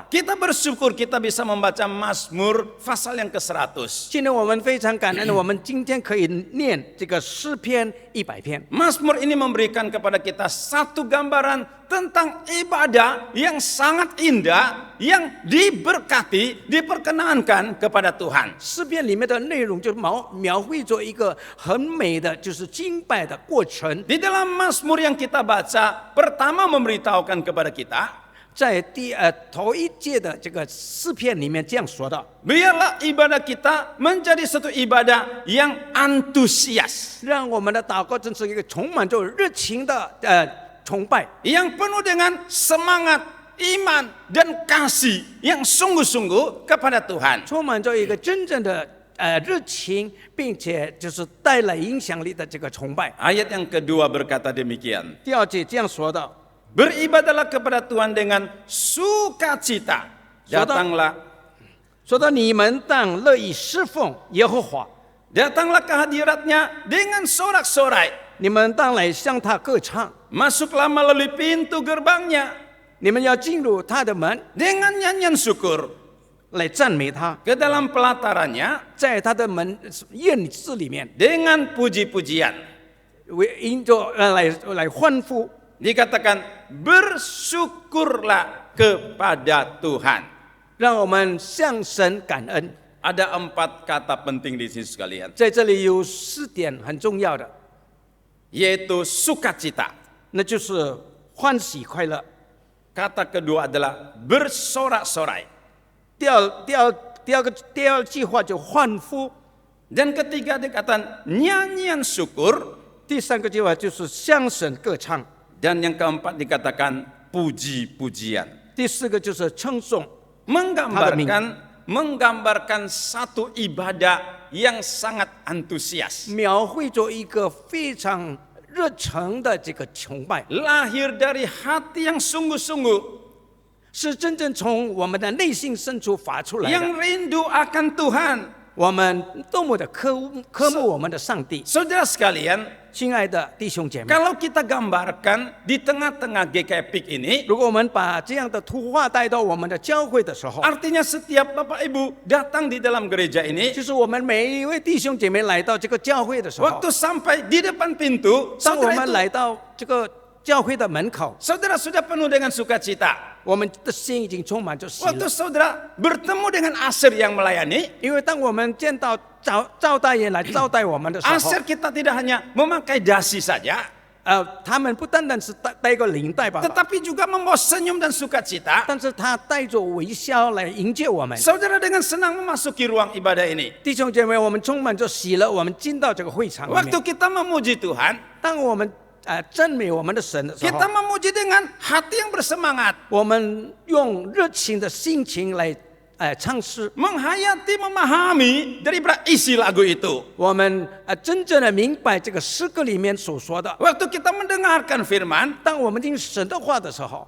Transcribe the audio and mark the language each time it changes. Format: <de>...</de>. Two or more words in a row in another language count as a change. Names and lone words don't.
<id>Kita bersyukur kita bisa membaca Mazmur pasal yang ke-100.</id> <zh>今天我们非常感恩，我们今天天可以念这个诗篇100篇。</zh> <id>Mazmur ini memberikan kepada kita satu gambaran tentang ibadah yang sangat indah, yang diberkati, diperkenankan kepada Tuhan.</id> <zh>诗篇里面的内容就描绘着一个很美的，就是敬拜的过程。</zh> <id>Di dalam Mazmur yang kita baca, pertama memberitahukan kepada kita,</id> <zh>在头一届的这个诗篇里面这样说的：</zh> <id>biarlah ibadah kita menjadi satu ibadah yang antusias,</id> <zh>让我们的祷告真是一个充满着热情的崇拜，</zh> <id>yang penuh dengan semangat, iman, dan kasih yang sungguh-sungguh kepada Tuhan.</id> <zh>充满着一个真正的热情，并且就是带来影响力的这个崇拜。</zh> <id>Ayat yang kedua berkata demikian.</id> <zh>第二节这样说的：</zh> <id>Beribadahlah kepada Tuhan dengan sukacita. Datanglah,</id> <zh>说到你们当乐意侍奉耶和华，</zh> <id>datanglah ke hadiratnya dengan sorak-sorai.</id> <zh>你们当来向他歌唱，</zh> <id>Masuklah melalui pintu gerbangnya</id> <zh>你们要进入他的门</zh> <id>dengan nyanyian syukur.</id> <zh>来赞美他，</zh> <id>Ke dalam pelatarannya</id> <zh>在他的门院子里面</zh> <id>dengan puji-pujian.</id> <zh>因着来欢呼。</zh> <id>Dikatakan berssyukurlah kepada Tuhan.</id> <zh>让我们向神感恩。</zh> <id>Ada 4 kata penting di sini sekalian,</id> <zh>在这里有4点很重要的，</zh> <id>yaitu sukacita.</id> <zh>那就是欢喜快乐。</zh> <id>Kata kedua adalah bersorak-sorai.</id> <zh>第二句话就欢呼，</zh> <id>Dan ketiga dikatakan nyanyian syukur.</id> <zh>第三个句话就是向神歌唱，</zh> <id>Dan yang keempat dikatakan puji-pujian.</id> <zh>第四个就是称颂，</zh> <id>Menggambarkan satu ibadah yang sangat antusias.</id> <zh>描绘着一个非常热诚的这个崇拜，</zh> <id>Lahir dari hati yang sungguh-sungguh,</id> <zh>是真正从我们的内心深处发出来</zh> <id>yang</id> <zh>的。</zh> <id>rindu akan Tuhan.</id> <zh>我们多么的渴慕我们的上帝，</zh> <id>Saudara sekalian,</id> <zh>亲爱的弟兄姐妹，</zh> <id>kalau kita gambarkan di tengah-tengah GKPIK ini,</id> <zh>如果我们把这样的图画带到我们的教会的时候，</zh> <id>artinya setiap Bapak Ibu datang di dalam gereja ini,</id> <zh>就是我们每一位弟兄姐妹来到这个教会的时候，</zh> <id>waktu sampai di depan pintu,</id> <zh>当我</zh> <id>saudara</id> <zh>们</zh> <id>itu</id> <zh>来到这个教会的门口，</zh> <id>saudara sudah penuh dengan sukacita.</id> <zh>我们的心已经充满着喜</zh> <id>Waktu</id> <zh>乐，</zh> <id>saudara bertemu dengan Asir yang melayani,</id> <zh>因为当我们见到招待员来招待我们的时候，</zh> <id>Asir kita tidak hanya memakai dasi saja,</id> <zh>他们不单单是带一个领带吧，</zh> <id>tetapi juga membawa senyum dan sukacita.</id> <zh>但是他带着微笑来迎接我们。</zh> <id>Saudara dengan senang memasuki ruang ibadah ini.</id> <zh>弟兄姐妹，我们充满着喜乐，我们进到这个会场里</zh> <id>Waktu</id> <zh>面。</zh> <id>kita memuji Tuhan,</id> <zh>当我们赞美我们的神的时候</zh> <id>kita，memuji dengan hati yang bersemangat,</id> <zh>我们用热情的心情来唱诗，</zh> <id>menghayati, memahami daripada isi lagu itu.</id> <zh>我们真正的明白这个诗歌里面所说的。</zh> <id>Waktu kita mendengarkan firman,</id> <zh>当我们听神的话的时候，</zh>